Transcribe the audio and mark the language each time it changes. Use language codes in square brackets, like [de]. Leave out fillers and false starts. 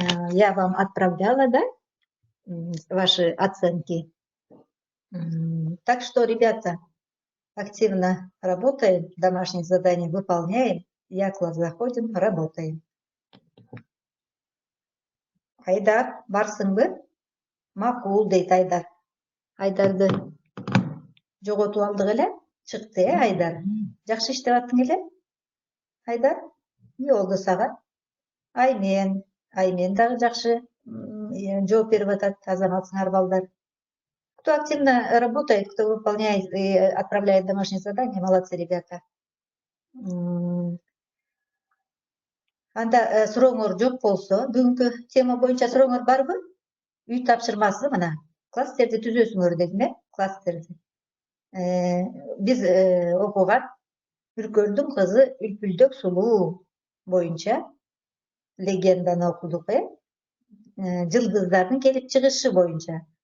[ru] Я вам отправляла, да, ваши оценки. Так что, ребята, активно работаем, домашние задания выполняем, Я-класс заходим, работаем. [ky] Айдар, барсыңбы? Макул дейт Айдар. Айдарды жоготуп алдык эле. Чыкты, Айдар. Жакшы иштеп аттың эле, Айдар. Эмне болду сага? Аймен дагы жакшы жооп берип атат, азаматсыңар балдар. [ru] Кто активно работает, кто выполняет и отправляет домашние задания, молодцы, ребята. [ky] Анда сурооңор жок болсо, бүгүнкү тема боюнча сурооңор барбы? Үй тапшырмасы мына. Класстерди түзөсүңөр дедим, класстерди. Биз окуган Үркөлдүн кызы Үлпүлдөк сулуу боюнча легенданы окудук, жылдыздардын келип чыгышы боюнча.